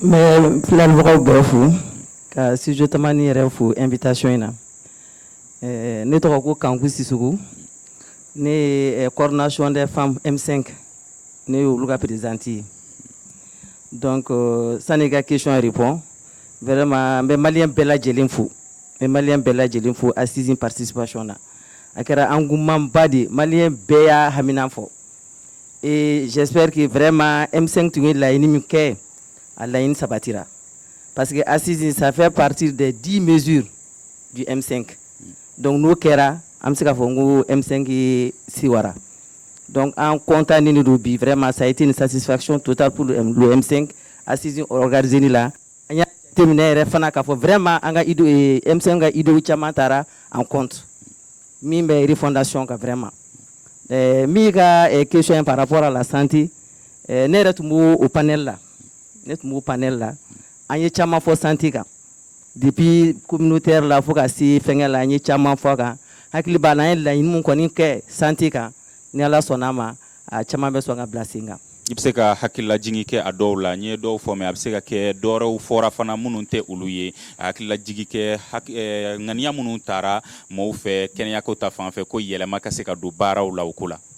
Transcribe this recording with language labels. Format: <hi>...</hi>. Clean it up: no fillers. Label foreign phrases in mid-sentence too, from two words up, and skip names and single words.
<bm>mais filɛlibagaw bɛɛ fo ka studio tamani yɛrɛ fo invitation in na ne tɔgɔ ko Kanku Sissogo ne ye</bm> <fr>coordination des femmes M5</fr> <bm>ne ye olu ka présidente ye donc sani ka</bm> <fr>question répond vraiment</fr> <bm>n bɛ maliyɛn bɛɛ lajɛlen fo n bɛ maliyɛn bɛɛ lajɛlen fo assise participation na a kɛra</bm> <fr>engouement de</fr> <bm>maliyɛn bɛɛ y'a hamina fɔ</bm> <fr>et j'espère que vraiment</fr> <bm>M5 tun ye laɲini min kɛ a laɲini sabatira parce</bm> <fr>que assise ça fait partie des 10 mesures du M5</fr> <bm>donc n'o kɛra an bɛ se k'a fɔ ko M5 ye siwara</bm> <fr>donc en comptant</fr> <bm>ni do bi</bm> <fr>vraiment ça a été une satisfaction totale pour le M5 assise organisé</fr> <bm>ni la an y'a jateminɛ yɛrɛ fana k'a fɔ vraiment an ka</bm> <fr>M5 ka idée caman</fr> <bm>taara</bm> <fr>en compte</fr> <bm>min bɛ</bm> <fr>refondation</fr> <bm>kan vraiment min ka</bm> <fr>question par rapport à la santé</fr> <bm>ne yɛrɛ tun b'o panel la an ye caman fɔ santé kan</bm> <fr>depuis communautaire</fr> <bm>la fo ka se fɛngɛ la an ye caman fɔ kan hakili b'a la an ye laɲini min kɔni kɛ santé kan ni Ala sɔnna ma a caman bɛ sɔn ka bila sen kan. I bɛ se ka hakililajigi kɛ a dɔw la n ye dɔw fɔ</bm> <fr>mais a</fr> <bm>bɛ se ka kɛ dɔwɛrɛw fɔra fana minnu tɛ olu ye a hakililajigi kɛ ŋaniya minnu taara mɔgɔw fɛ kɛnɛyako ta fanfɛ ko yɛlɛma ka se ka don baaraw la o ko la.</bm>